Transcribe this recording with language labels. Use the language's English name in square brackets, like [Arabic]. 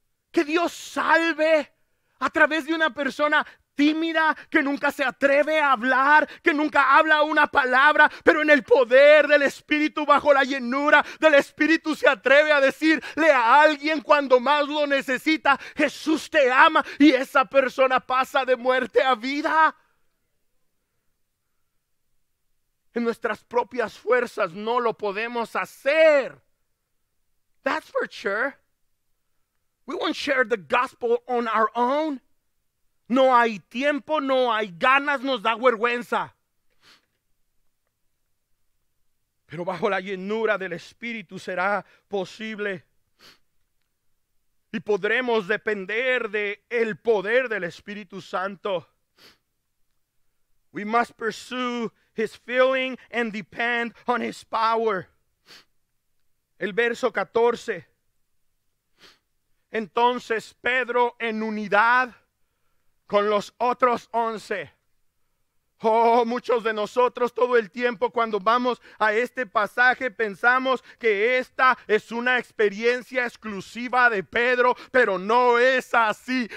[Spanish] Que Dios salve a través de una persona tímida, que nunca se atreve a hablar, que nunca habla una palabra, pero en el poder del Espíritu, bajo la llenura del Espíritu, se atreve a decirle a alguien cuando más lo necesita, Jesús te ama, y esa persona pasa de muerte a vida. En nuestras propias fuerzas no lo podemos hacer. [English] That's for sure. We won't share the gospel on our own. [Spanish] No hay tiempo, no hay ganas, nos da vergüenza. Pero bajo la llenura del Espíritu será posible. Y podremos depender del poder del Espíritu Santo. [English] We must pursue His filling and depend on His power. [Spanish] El verso 14. Entonces Pedro, en unidad con los otros 11. Oh, muchos de nosotros todo el tiempo cuando vamos a este pasaje pensamos que esta es una experiencia exclusiva de Pedro, pero no es así.